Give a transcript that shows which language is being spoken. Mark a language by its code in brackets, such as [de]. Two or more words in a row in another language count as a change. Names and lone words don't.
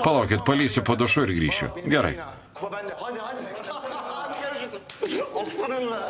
[lt] Palaukit, palysiu po dušu ir grįšiu. Gerai, [tr] Kuba bende. Hadi hadi. Hadi görüşürüz. Aslanım be.